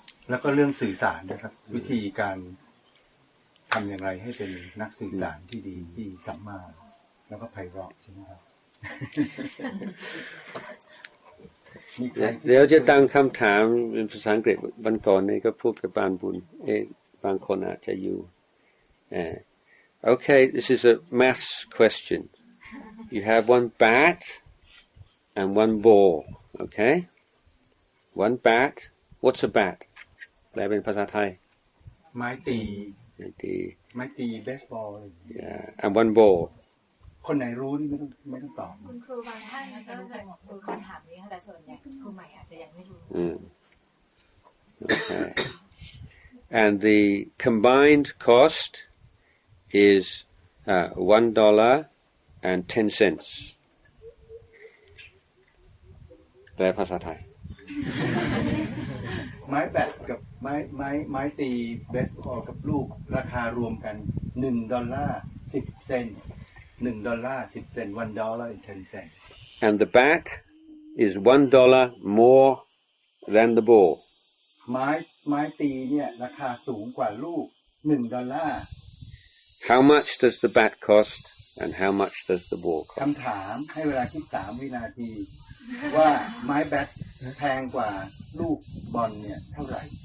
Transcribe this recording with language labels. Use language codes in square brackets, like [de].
[th] แล้วก็เรื่องสื่อสารนะครับวิธีการทำอย่างไรให้เป็นนักสื่อสารที่ดีที่สัมมาแล้วก็ไพเราะใช่ไหมครับ มีใคร เดี๋ยวจะตั้งคำถามเป็นภาษาอังกฤษวันก่อนนี่ก็พูดกับปานบุญบางคนอาจจะอยู่ [en] Okay, this is a maths question. You have one bat and one ball, okay? One bat. What's a bat? [th] แปลเป็นภาษาไทย ไม้ตี ไม้ตี เบสบอล [en] Yeah, and one ball. [th] คนไหนรู้นี่ไม่ต้องตอบ คุณครูบางท่านก็จะคือคำถามนี้ค่ะแต่ส่วนใหญ่ครูใหม่อาจจะยังไม่รู้ [en] Okay. And the combined cost is $1.10. [th] แปลภาษาไทย ไม้แบดกับไม้ตีเบสบอลกับลูกราคารวมกัน$1.10 $1.10 $1.10 [en] And the bat is $1 more than the ball. [th] ไม้ตีเนี่ยราคาสูงกว่าลูก$1 [en] How much does the bat cost and how much does the ball cost? [th] คำถามให้เวลาคิด3 วินาที ว่าไม้แบดแพงกว่าลูกบอลเนี่ยเท่าไหร่